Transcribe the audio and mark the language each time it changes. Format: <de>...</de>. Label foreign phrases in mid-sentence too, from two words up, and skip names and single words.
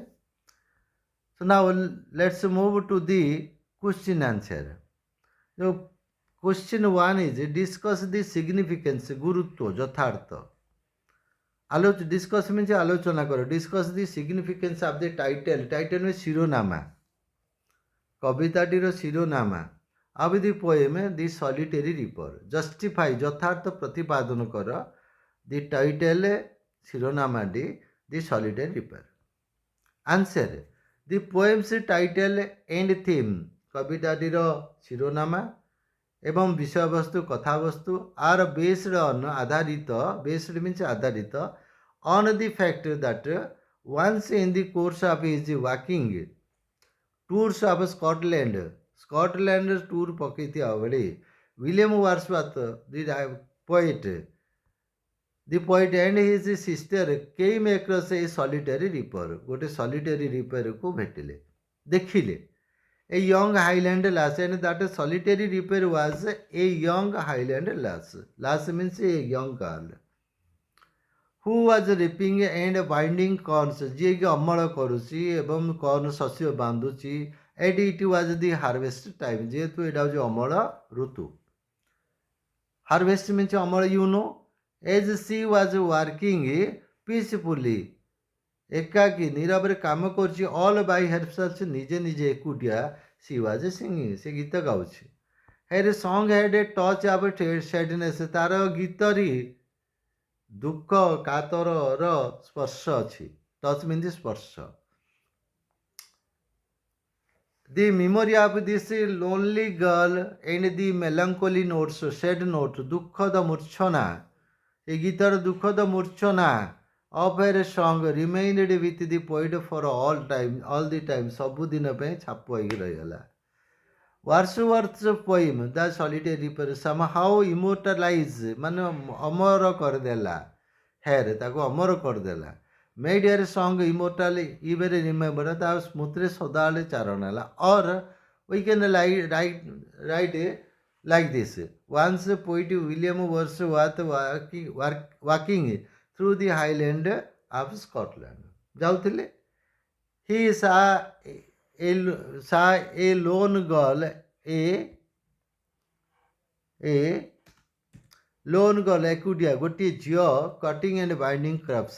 <en>So now let's move to the question answer. So question 1 is discuss the significance,</en> <or>ଗୁରୁତ୍ୱ, ଯଥାର୍ଥ.</or> <en>Discuss means</en> <or>ଆଲୋଚନା କର.</or> <en>Discuss the significance of the title. Title means Shironama.</en> <or>କବିତାଟିର ଶିରୋନାମା</or> <en>of the poem The Solitary Reaper. Justify</en> <or>ଯଥାର୍ଥ ପ୍ରତିପାଦନ କର</or> <en>the title ଶିରୋନାମାଟି The Solitary Reaper. Answer. The poem's title and theme</en> <or>କବିତାଟିର ଶିରୋନାମା ଏବଂ ବିଷୟବସ୍ତୁ କଥାବସ୍ତୁ</or> <en>are based on ଆଧାରିତ based means ଆଧାରିତ on the fact that once in the course of his walking tours of Scotland tour</en> <or>ପକେଇଥିବା ବେଳେ</or> <en>William Wordsworth the poet and his sister came across a solitary reaper.</en> <or>ଗୋଟେ</or> <en>solitary reaper</en> <or>କୁ ଭେଟିଲେ ଦେଖିଲେ.</or> <en>A young Highland lass, and that solitary reaper was a young Highland lass. Lass means a young girl. Who was reaping and binding corns,</en> <or>ଯିଏକି ଅମଳ କରୁଛି ଏବଂ କର୍ନ ଶସ୍ୟ ବାନ୍ଧୁଛି.</or> <en>And it was the harvest time,</en> <or>ଯେହେତୁ ଏଇଟା ହେଉଛି ଅମଳ ଋତୁ.</or> <en>Harvest means ଅମଳ, you know. As she was working peacefully,</en> <or>ଏକାକୀ ନିରବରେ କାମ କରୁଛି,</or> <en>all by herself,</en> <or>ନିଜେ ନିଜେ ଏକୁଟିଆ,</or> <en>she was singing,</en> <or>ସେ ଗୀତ ଗାଉଛି.</or> <en>Her song had a touch of sadness,</en> <or>ତାର ଗୀତରେ ଦୁଃଖ କାତରର ସ୍ପର୍ଶ ଅଛି.</or> <en>ଟଚ୍ means ସ୍ପର୍ଶ. The memory of this lonely girl and the melancholy notes, sad note,</en> <or>ଦୁଃଖଦ ମୂର୍ଚ୍ଛନା, ଏ ଗୀତର ଦୁଃଖଦ ମୂର୍ଚ୍ଛନା</or> <en>of her song remained with the poet for all the time,</en> <or>ସବୁଦିନ ପାଇଁ ଛାପ ହେଇକି ରହିଗଲା.</or> <en>Wordsworth's poem The Solitary Reaper somehow immortalized,</en> <or>ମାନେ ଅମର କରିଦେଲା. ହେର୍ ତାକୁ ଅମର କରିଦେଲା.</or> <en>Made her song immortal, even remember,</en> <or>ତା ସ୍ମୃତିରେ ସଦାବେଳେ ଚାରଣ ହେଲା.</or> <en>Or we can write like this. Once poet William Wordsworth walking through the Highland of Scotland ଯାଉଥିଲେ. He saw a lone girl, a lone girl,</en> <or>ଏକୁଟିଆ ଗୋଟିଏ ଝିଅ,</or> <en>cutting and binding crops.</en>